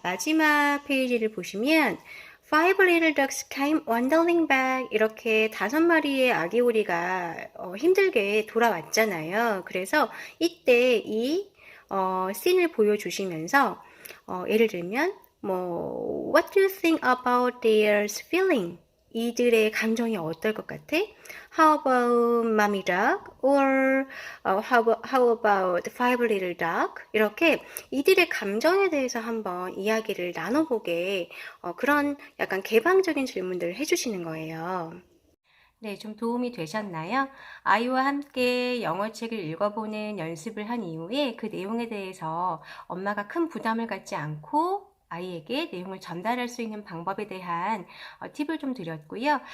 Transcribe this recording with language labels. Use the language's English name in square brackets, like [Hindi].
[Korean] 마지막 페이지를 보시면 [English] Five little ducks came waddling back [Korean] 이렇게 5마리의 아기 오리가 힘들게 돌아왔잖아요. 그래서 이때 이 씬을 보여주시면서 예를 들면 뭐 [English] What do you think about their feeling? [Korean] 이들의 감정이 어떨 것 같아? [English] How about mommy dog? Or how about five little dog? [Korean] 이렇게 이들의 감정에 대해서 한번 이야기를 나눠보게 그런 약간 개방적인 질문들을 해주시는 거예요. 네, 좀 도움이 되셨나요? 아이와 함께 영어책을 읽어보는 연습을 한 이후에 그 내용에 대해서 엄마가 큰 부담을 갖지 않고 아이에게 내용을 전달할 수 있는 방법에 대한 팁을 좀 드렸고요.